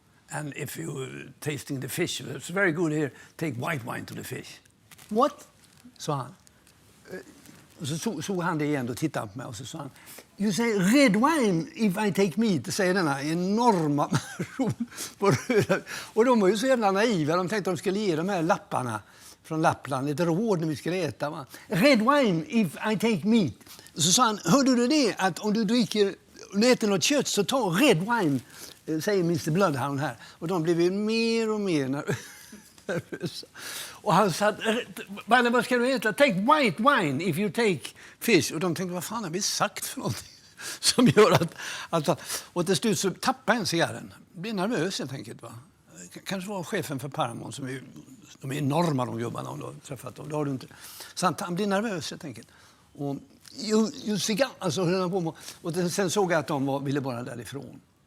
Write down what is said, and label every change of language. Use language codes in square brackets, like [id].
[en] And if you tasting the fish, it's very good here, take white wine to the fish. What? [sv] Sa han. Och så såg han det igen och tittade på mig och så sa han, [en] you say red wine if I take meat, [sv] säger denna enorma person på röda. Och de var ju så jävla naiva, de tänkte att de skulle ge de här lapparna från Lappland ett råd när vi skulle äta. Va? [en] Red wine if I take meat. [sv] Och så sa han, hörde du det att om du äter något kött så ta [en] red wine, [sv] säger Mr. Bloodhound här. Och de blev ju mer och mer nervösa. Och han sa, vad ska du äta? [en] Take white wine if you take fish. [sv] Och de tänkte, vad fan har vi sagt för någonting? Som gör att och till slut så tappade en cigarren. Blev nervös helt enkelt. Va? Kanske var chefen för Paramount, som de är enorma de jobbarna om du har träffat dem. Det har du inte. Så han blev nervös helt enkelt. Och alltså höll han på med, och sen såg jag att de ville bara därifrån.